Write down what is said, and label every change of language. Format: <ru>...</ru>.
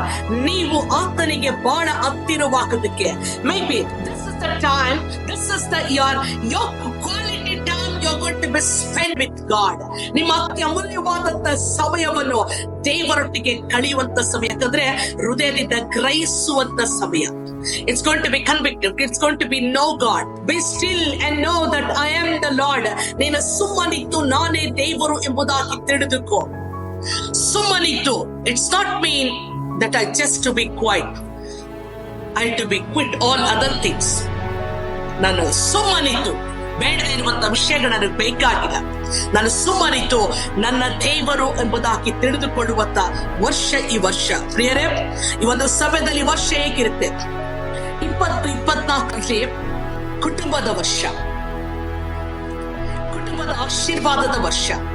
<kn>ನೀವು ಆತನಿಗೆ ಬಹಳ ಹತ್ತಿರವಾಗೋದಕ್ಕೆ,</kn> <en>maybe this is the time, this is the year, your quality time you're going to be spent with God.</en> <kn>ನಿಮ್ಮ ಅತ್ಯಮೂಲ್ಯವಾದಂತ ಸಮಯವನ್ನು ದೇವರೊಟ್ಟಿಗೆ ಕಳೆಯುವಂತ ಸಮಯ, ಯಾಕಂದ್ರೆ ಹೃದಯದಿಂದ ಗ್ರಹಿಸುವಂತ ಸಮಯ.</kn> <en>It's going to be convicted. It's going to be know God. Be still and know that I am the Lord.</en> <kn>ನೀನು ಸುಮ್ಮನಿದ್ದು ನಾನೇ ದೇವರು ಎಂಬುದಾಗಿ ತಿಳಿದುಕೋ.</kn> <en>ಸುಮ್ಮನಿದ್ದು, it's not mean that I just to be quiet. I to be quit all other things.</en> <kn>ನಾನು ಸುಮ್ಮನಿದ್ದು, ಬೇಡದೇ ಇರುವಂತ ವಿಷಯಗಳು ನನಗೆ ಬೇಕಾಗಿಲ್ಲ. ನಾನು ಸುಮ್ಮನಿತು ನನ್ನ ದೇವರು ಎಂಬುದಾಗಿ ತಿಳಿದುಕೊಳ್ಳುವಂತ ವರ್ಷ ಈ ವರ್ಷ. ಪ್ರಿಯರೇ, ಈ ಒಂದು ಸಮಯದಲ್ಲಿ ವರ್ಷ ಹೇಗಿರುತ್ತೆ? 2024 ಕುಟುಂಬದ ವರ್ಷ, ಕುಟುಂಬದ ಆಶೀರ್ವಾದದ ವರ್ಷ.</kn>